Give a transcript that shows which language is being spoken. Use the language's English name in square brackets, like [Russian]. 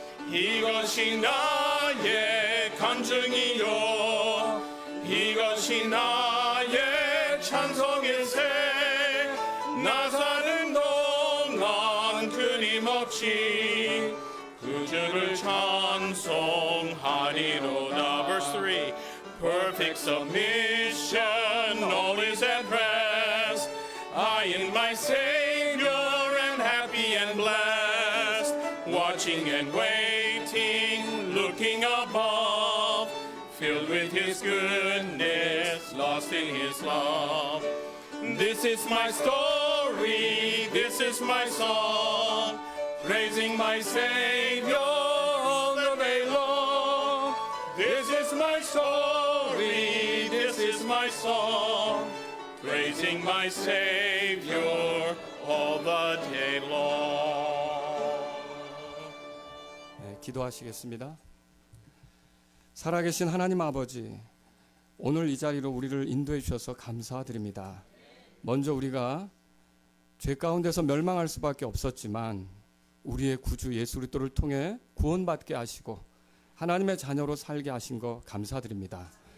[Korean] 이것이 나의 간증이요 이것이 나의 찬송일세. 나 사는 동안 끊임없이 그 주를 찬송하리로다. [English] Verse 3. Perfect submission, all is at rest. I in my Savior am happy and blessed, watching and waiting, looking above, filled with His goodness, lost in His love. This is my story, this is my song, praising my Savior all the day long. This is my story, this is my song, praising my Savior all the day long. [Korean] 네, 기도하시겠습니다. 살아계신 하나님 아버지, 오늘 이 자리로 우리를 인도해 주셔서 감사드립니다. 먼저 우리가 죄 가운데서 멸망할 수밖에 없었지만 우리의 구주 예수 그리스도를 통해 구원받게 하시고 하나님의 자녀로 살게 하신 거 감사드립니다.